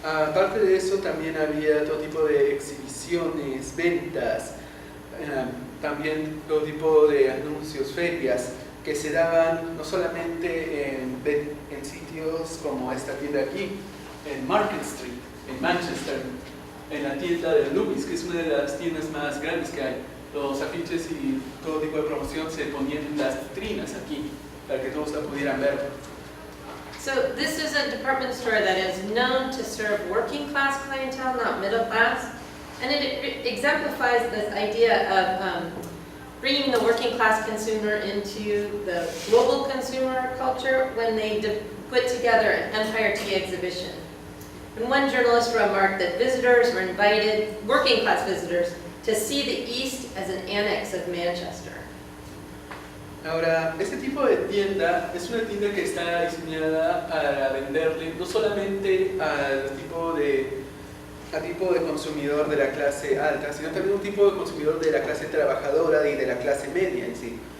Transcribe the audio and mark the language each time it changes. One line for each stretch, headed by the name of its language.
Spanish: Aparte de eso, también había todo tipo de exhibiciones, ventas, también todo tipo de anuncios, ferias, que se daban no solamente en sitios como esta tienda aquí, en Market Street, en Manchester, en la tienda de Lewis, que es una de las tiendas más grandes que hay. Los afiches y todo tipo de promoción se ponían en las vitrinas aquí, para que todos la pudieran ver.
English: So this is a department store that is known to serve working class clientele, not middle class, and it exemplifies this idea of bringing the working class consumer into the global consumer culture when they put together an Empire Tea exhibition. And one journalist remarked that visitors were invited, working class visitors, to see the East as an annex of Manchester.
Spanish: Ahora, este tipo de tienda es una tienda que está diseñada para venderle no solamente al tipo de consumidor de la clase alta, sino también un tipo de consumidor de la clase trabajadora y de la clase media en sí.